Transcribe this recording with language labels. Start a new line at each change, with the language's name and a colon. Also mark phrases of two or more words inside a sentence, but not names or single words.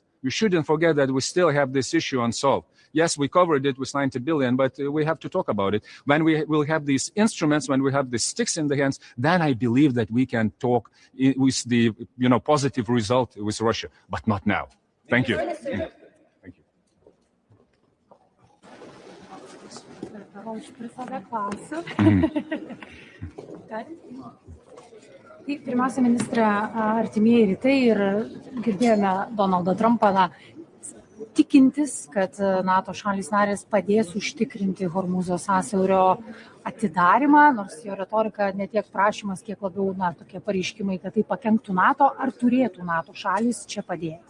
English: We shouldn't forget that we still have this issue unsolved. Yes, we covered it with 90 billion, but we have to talk about it. When we will have these instruments, when we have the sticks in the hands, then I believe that we can talk with the positive result with Russia, but not now. Thank you. Thank you.
Lithuanian: Pirmiausia, ministrė, artimieji rytai ir girdėjome Donaldą Trumpą tikintis, kad NATO šalys narės padės užtikrinti Hormūzo sąsiaurio atidarymą, nors jo retorika ne tiek prašymas, kiek labiau tokie pareiškimai, kad tai pakenktų NATO, ar turėtų NATO šalys čia padėti?